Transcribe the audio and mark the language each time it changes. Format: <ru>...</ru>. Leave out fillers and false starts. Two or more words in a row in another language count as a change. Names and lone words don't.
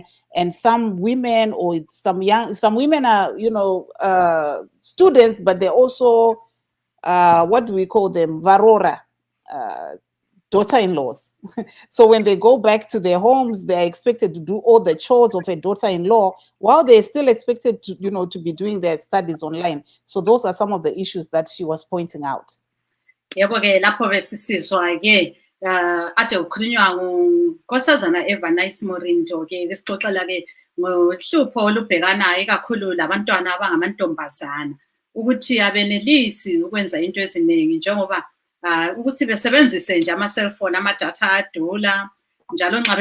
<en>And some women some women are, students, but they're also what do we call them? Varora, daughter-in-laws. So when they go back to their homes, they're expected to do all the chores of a daughter-in-law while they're still expected to, to be doing their studies online. So those are some of the issues that she was pointing out.</en> <nd>Yebo ke lapho besisizwa ke ade ukhulunywa ngunkosazana Eva Nice Morinto ke sixoxela ke ngohlupho olubhekanayo kakhulu labantwana abangamantombazana ukuthi abenelisi ukwenza into eziningi njengoba ukuthi besebenzise nje ama-cellphone ama-data adula njalo nxa</nd>